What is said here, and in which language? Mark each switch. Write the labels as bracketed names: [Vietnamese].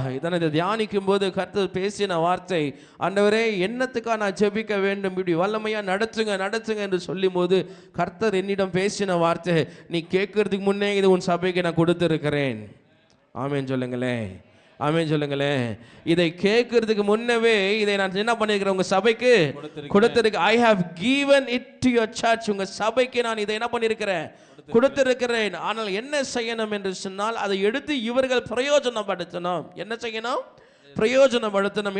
[Tamil] இதனை தியானிக்கும் போது கர்த்தர் பேசின வார்த்தை, ஆண்டவரே என்னத்துக்காக நான் ஜெபிக்க வேண்டும், இப்படி வல்லமையா நடத்துங்க நடத்துங்க என்று சொல்லும் போது கர்த்தர் என்னிடம் பேசின வார்த்தை, நீ கேட்கறதுக்கு முன்னே இது உன் சபைக்கு நான் கொடுத்திருக்கிறேன். ஆமென் சொல்லுங்களேன், ஆமென் சொல்லுங்களேன். இதை கேட்கறதுக்கு முன்னவே இதை நான் என்ன பண்ணிருக்கிறேன், உங்க சபைக்கு கொடுத்திருக்கேன். [English] I have given it to your church. [Tamil] உங்க சபைக்கு நான் இதை என்ன பண்ணிருக்கிறேன், கொடுத்திருக்கிறேன். ஆனால் என்ன செய்யணும் என்று சொன்னால், அதை எடுத்து இவர்கள் பிரயோஜனப்படுத்தணும். என்ன செய்யணும், பிரயோஜனப்படுத்தணும்.